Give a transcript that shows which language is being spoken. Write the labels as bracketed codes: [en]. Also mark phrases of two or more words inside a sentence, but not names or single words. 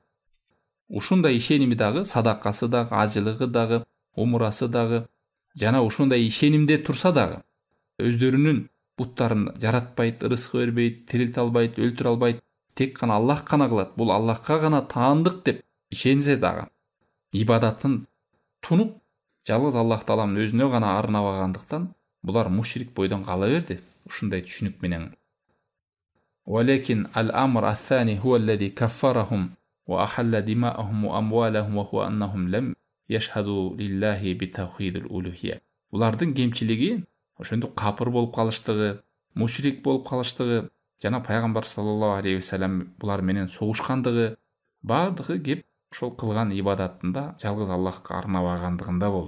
[ky] Ушундай ишеними дагы, садакасы дагы, ажылыгы дагы, умрасы дагы, жана ушундай ишенимде турса дагы, өздөрүнүн буттарын жаратпайт, рызкы бербейт, тирилте албайт, өлтүрө албайт, тек гана Аллах гана кылат, бул Аллахка гана таандык деп ишенсе дагы, ибадатын тунуп жалгыз Аллах Тааланын өзүнө гана арнабагандыктан булар мушрик бойдон кала берди. Ушундай түшүнүк менен. [ar] ولكن الأمر الثاني هو الذي كفرهم وأحل دماءهم وأموالهم وهو أنهم لم يشهدوا لله بتوحيد الألوهية. [ky] Булардын кемчилиги ошондо капыр болуп калыштыгы, мушрик болуп калыштыгы, жана пайгамбар саллаллаху алейхи вассалам булар менен согушкандыгы, бардыгы кеп ошол кылган ибадатында жалгыз Аллахка арнабагандыгында болду.